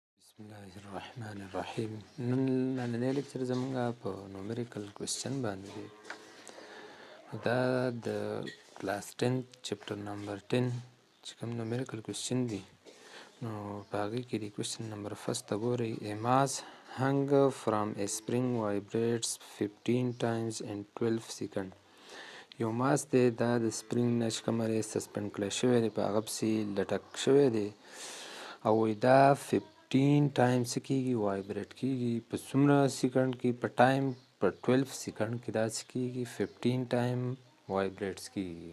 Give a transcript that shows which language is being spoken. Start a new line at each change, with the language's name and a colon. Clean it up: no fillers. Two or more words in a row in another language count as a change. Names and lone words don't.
Arabic: بسم الله الرحمن الرحیم.
Pashto: نننی لیکچر زمونږ په
English: numerical question
Pashto: باندې دی. دا د
English: class 10 chapter number 10
Pashto: چې کوم
English: numerical question
Pashto: دی نو په هغې کې د
English: question number first
Pashto: ته ګورئ.
English: A mass hung from a spring vibrates 15 times in 12 seconds.
Pashto: یو ماس دی، دا د سپرینګ نه چې کومه دی سسپینډ کړی شوی دی، په هغه پسې لټک شوی دی او دا 15 ټایم څه کېږي وایبریټ کېږي. په څومره سیکنډ کې؟ په ټایم په 12 سیکنډ کې دا څه کېږي 15
English: time vibrates
Pashto: کېږي.